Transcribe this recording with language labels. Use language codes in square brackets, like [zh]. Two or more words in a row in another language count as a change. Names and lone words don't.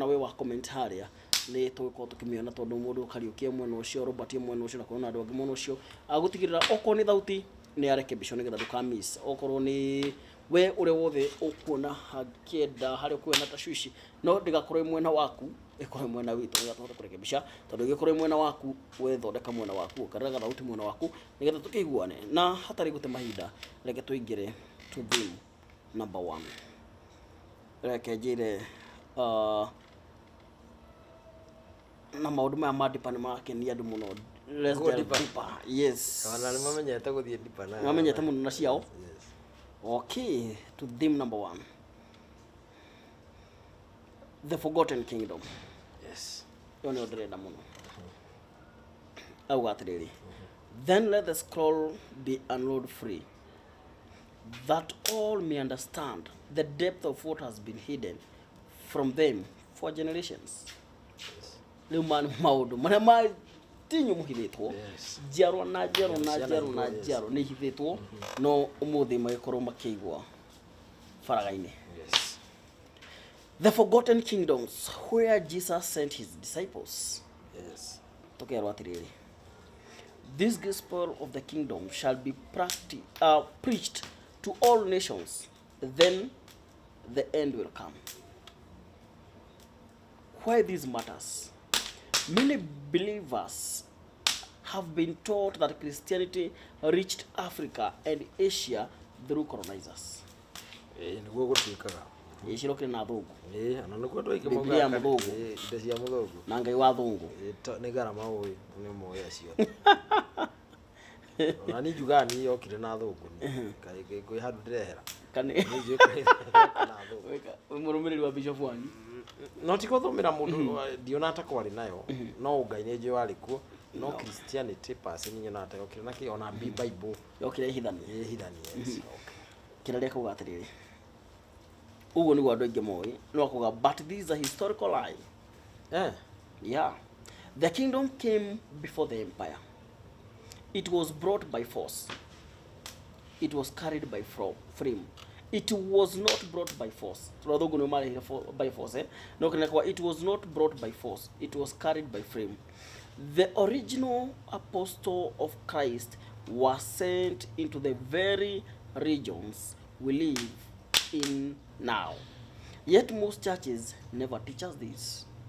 [ki] we wa comment harĩa nĩ tũgũkorwo tũkĩmĩona tondũ mũndũ Kariuki mwena ũcio, Robert mwena ũcio na kuna andũ angĩ mwena ũcio agũtigĩrĩra okorwo nĩ thauti nĩ arekebisho nĩgetha ndũkamiss, okorwo nĩ we ũrĩa wothe ũkuona hakĩenda harĩa ũkuona tashwishi no ndigakorwo mwena waku ikorwo mwena witũ nĩgetha kurekebisha tondũ ĩgĩkorwo mwena waku we thondeka mwena waku ũkarega thauti mwena waku nĩgetha tũkĩiguane na hatarĩ gũte mahinda reke tũingĩre [en] to theme number 1. [ki] Reke njĩre na maũndũ maya ma dipa nĩ makenia andũ mũno. [en] Let's get deeper. Yes. [ki] Wana nĩ mamenyete gũthiĩ dipa na. Mamenyete mũno na ciao. [en] Okay, to theme number 1. The Forgotten Kingdom. Yes. [ki] Yo nĩ ndĩrenda mũno. Auga atĩrĩrĩ. [en] Then let the scroll be unrolled free, that all may understand the depth of what has been hidden from them for generations. [ki] Rĩu maũndũ marĩa matinyu mũhithĩtwo njiarwa na njiarwa na njiarwa na njiarwa nĩ ihithĩtwo no ũmũthĩ magĩkorwo makĩigua faragha-inĩ. [en] The Forgotten Kingdoms, where Jesus sent his disciples. Yes. [ki] Tũkerwo atĩrĩrĩ. [en] This gospel of the kingdom shall be preached to all nations, then the end will come. Why this matters? Many believers have been taught that Christianity reached Africa and Asia through colonizers. [ki] Nĩguo gũtuĩkaga. Ĩcirokire na thũngũ. Ana nĩguo andũ aingĩ Biblia ya mũthũngũ. Indo cia mũthũngũ. Na Ngai wa thũngũ. Nĩ garama ũĩ nĩ moya acio. Na nĩ njuga ni yokire na thũngũ. Kaĩ kwĩ handũ ndĩrehera. Kane. Nĩ njuga na thũngũ. Wĩ mũrũmĩrĩri wa Bishop wanyu. No ti gũthũmĩra mũndũ ndiona ta kwarĩ nayo. No Ngai nĩ njũĩ warĩ kuo. No Christianity pass ni nyona ta yokire na kĩ ona Bible. Yokire ihithania. Ihithania. Okay. Kĩrĩa kuuga atĩrĩrĩ. Ugo nĩguo andũ aingĩ moĩ no kuuga [en] but this is a historical lie. Yeah. The kingdom came before the empire. It was brought by force. It was carried by frame. It was not brought by force. [ki] Turathugu nĩ marehire [en] by force. [ki] No kana kwa [en] it was not brought by force. It was carried by frame. The original apostle of Christ was sent into the very regions we live in now. Yet most churches never teach us this.